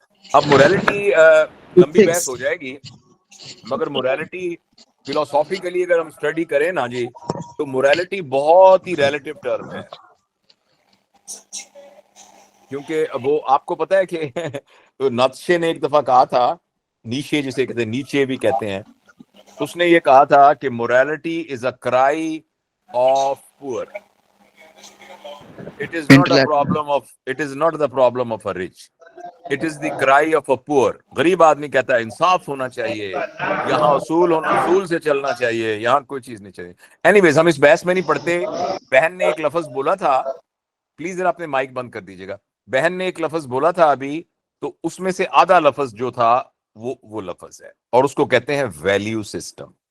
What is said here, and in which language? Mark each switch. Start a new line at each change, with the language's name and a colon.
Urdu: اب موریلٹی لمبی بحث ہو جائے گی، مگر موریلٹی فلاسافیکلی اگر ہم اسٹڈی کریں نا جی، تو موریلٹی بہت ہی ریلیٹو ٹرم ہے. کیونکہ وہ آپ کو پتا ہے کہ ناتشے نے ایک دفعہ کہا تھا، نیشے جسے کہتے ہیں، نیچے بھی کہتے ہیں، اس نے یہ کہا تھا کہ
English: Morality is a cry of poor. It is not a problem of a rich. It is the cry of a poor.
Urdu: غریب آدمی کہتا ہے انصاف ہونا چاہیے، یہاں اصول سے چلنا چاہیے، یہاں کوئی چیز نہیں چاہیے. اینی ہم اس بحث میں نہیں پڑھتے. بہن نے ایک لفظ بولا تھا، پلیز ذرا اپنے مائک بند کر دیجیے گا. بہن نے ایک لفظ بولا تھا ابھی، تو اس میں سے آدھا لفظ جو تھا وہ لفظ ہے، اور اس کو کہتے ہیں ویلیو سسٹم.